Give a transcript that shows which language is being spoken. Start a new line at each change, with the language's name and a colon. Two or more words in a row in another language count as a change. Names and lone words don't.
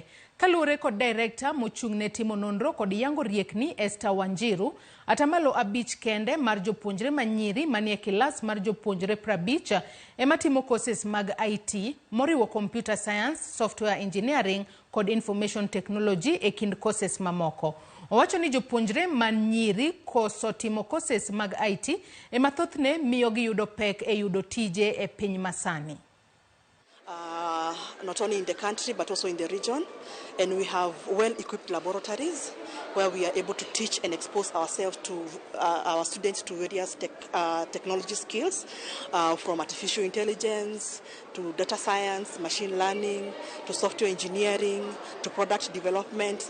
Luo (Kenya and Tanzania): Kaluwore kod director mochung'ne timo nonro kod yango riekni Esther Wanjiru, atamalo 5 kende mar jopuonjre ma nyiri manie kilas mar jopuonjre 50 ema timo courses mag IT moriwo
English: computer science, software engineering
Luo (Kenya and Tanzania): kod
English: information technology
Luo (Kenya and Tanzania): e kind courses mamoko. Owacho ni jopuonjre man nyiri koso timo courses mag IT ema thothne miyo giyudo pek e yudo tije e piny masani.
English: Not only in the country but also in the region, and we have well-equipped laboratories where we are able to teach and expose ourselves to our students to various technology skills, from artificial intelligence to data science, machine learning, to software engineering, to product development.